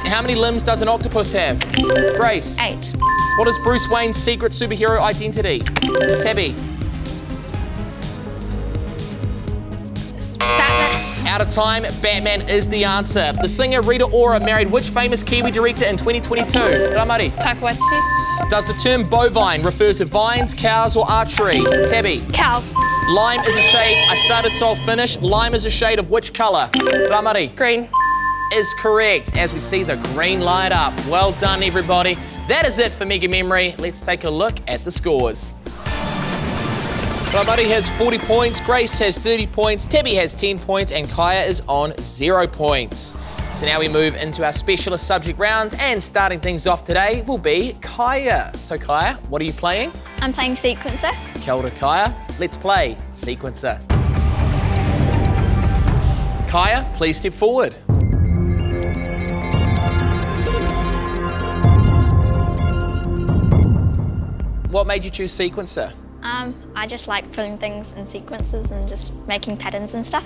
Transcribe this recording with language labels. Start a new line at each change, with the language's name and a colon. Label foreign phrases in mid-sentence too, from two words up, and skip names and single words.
English: How many limbs does an octopus have? Grace. 8. What is Bruce Wayne's secret superhero identity? Tabby. Batman. Out of time, Batman is the answer. The singer Rita Ora married which famous Kiwi director in 2022? Ramari. Taika Waititi. Does the term bovine refer to vines, cows, or archery? Tabby. Cows. Lime is a shade, I started so I'll finish. Lime is a shade of which colour? Ramari. Green. Is correct, as we see the green light up. Well done, everybody. That is it for Mega Memory. Let's take a look at the scores. Ramari has 40 points, Grace has 30 points, Tabby has 10 points, and Kaya is on 0 points. So now we move into our specialist subject round, and starting things off today will be Kaya. So Kaya, what are you playing? I'm playing Sequencer.
Māori: Kia ora,
English: Kaya. Let's play Sequencer. Kaya, please step forward. What made you choose Sequencer? I just like putting things in sequences and just making patterns and stuff.